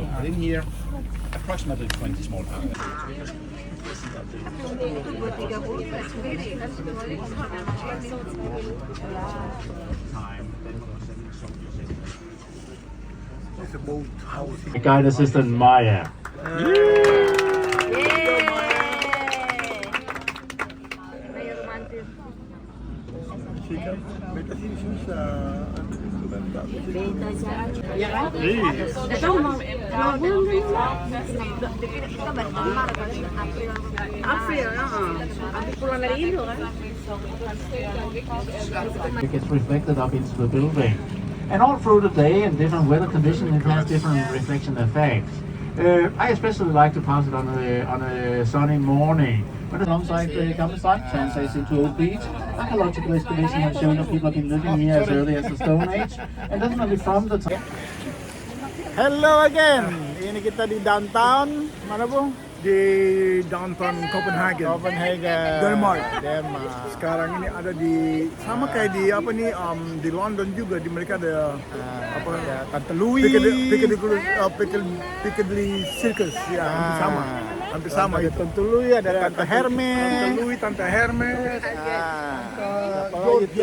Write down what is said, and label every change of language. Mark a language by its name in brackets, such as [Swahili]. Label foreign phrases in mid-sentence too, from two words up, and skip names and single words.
[English] So within here, approximately 20 small houseboats. It's a boat house. Guide assistant Maya. [Indonesian] Beta sini susah. Ya kan? Ito, April, Abi pulang dari Indo kan? [English] It gets reflected up into the building. And all through the day in different weather conditions, it has different reflection effects. I especially like to pass it on a sunny morning. But alongside the campsite translates into Old Beach. Archaeological excavation has shown that people have been living here as early as the Stone Age, and definitely from the time. Hello again! [Indonesian] Ini kita di downtown. Mana po? di downtown Copenhagen. Copenhagen. Denmark. Denmark. Sekarang ini ada di sama kayak di apa nih di London juga di mereka ada apa Ya, Tante Louis. Piccadilly Circus ya hampir sama Ada itu. Tante Louis, ada Ya, Tante Hermes. Tante Louis, Tante Hermes, Apalagi itu?